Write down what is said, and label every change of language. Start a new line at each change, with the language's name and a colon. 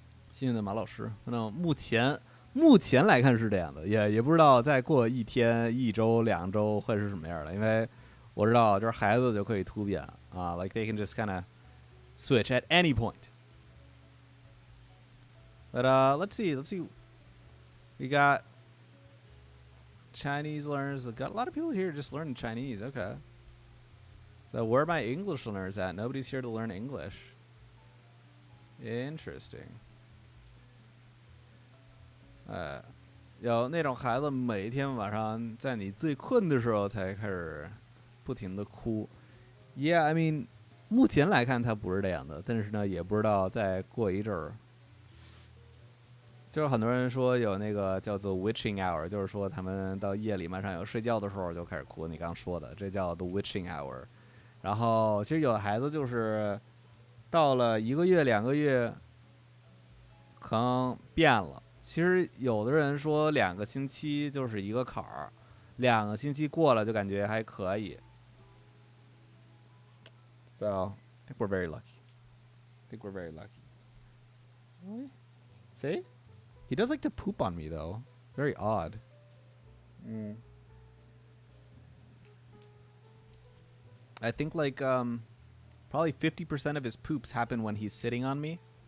Chinese: 幸运的马老师，反正目前来看是这样的，也不知道再过1天、1周、2周会是什么样的，因为我知道就是孩子就可以突变啊，
English: like they can just kind of switch at any point. But let's see. We got Chinese learners. We got a lot of people here just learning Chinese. Okay. So where are my English learners at? Nobody's here to learn English. Interesting.
Chinese: 有那种孩子每天晚上在你最困的时候才开始不停的哭。
English: Yeah, I mean,
Chinese: 目前来看他不是这样的，但是呢，也不知道再过一阵儿。就是很多人说有那个叫做 witching hour， 就是说他们到夜里晚上有睡觉的时候就开始哭。你刚说的，这叫 the witching hour。然后其实有的孩子就是到了1个月、2个月，可能变了。其实有的人说2个星期就是一个坎儿，2个星期过了就感觉还可以。
English: So, I think we're very lucky. Really? See? He does like to poop on me, though. Very odd. I think, like, probably 50% of his poops happen when he's sitting on me.